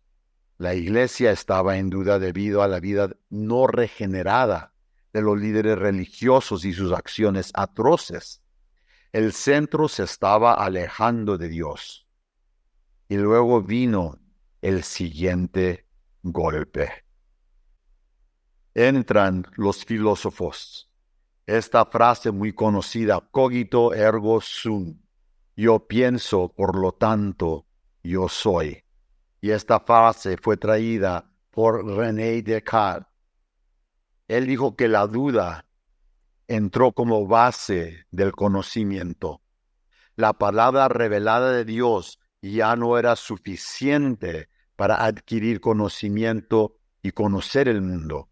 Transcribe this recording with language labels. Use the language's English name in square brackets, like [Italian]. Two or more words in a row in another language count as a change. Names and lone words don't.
[Spanish] La Iglesia estaba en duda debido a la vida no regenerada de los líderes religiosos y sus acciones atroces. El centro se estaba alejando de Dios. Y luego vino el siguiente golpe. Entran los filósofos. Esta frase muy conocida, [Latin] cogito ergo sum. [Spanish] Yo pienso, por lo tanto, yo soy. Y esta frase fue traída por René Descartes. Él dijo que la duda entró como base del conocimiento. La palabra revelada de Dios ya no era suficiente para adquirir conocimiento y conocer el mundo.